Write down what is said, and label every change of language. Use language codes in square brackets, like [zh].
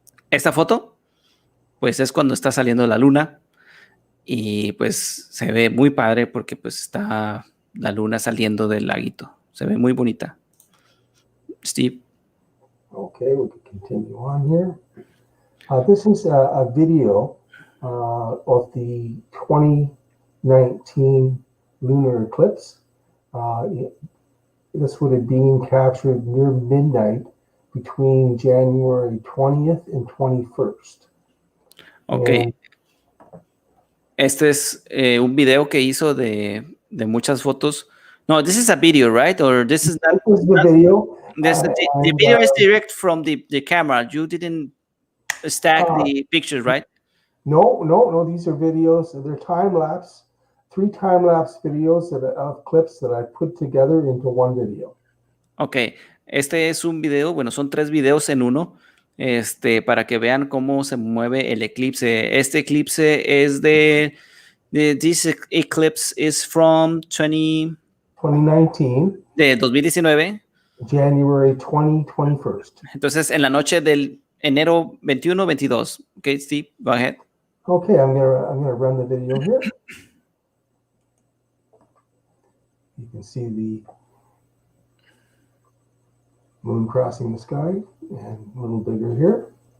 [es] Esta foto, pues es cuando está saliendo la luna y pues se ve muy padre porque pues está la luna saliendo del laguito. Se ve muy bonita. Steve. [en] Okay, we can continue on here. This is a video of the 2019 lunar eclipse. This would have been captured near midnight between January 20th and 21st. Ok. And [es] Este es un video que hizo de muchas fotos. [en] No, this is a video, right? Or this is not. this is the video. The video is direct from the camera. You didn't stack the pictures, right? No. These are videos. They're time lapse. 3 time lapse videos of clips that I put together into one video. [es] Ok, este es un video, bueno, son 3 videos en uno, para que vean cómo se mueve el eclipse. Este eclipse es [en] this eclipse is from 2019, [es] de 2019. [en] January 21st. [es] Entonces, en la noche del enero 21-22. [en] Ok, Steve, go ahead. Okay, I'm gonna run the video here. You can see the moon crossing the sky, and a little bigger here.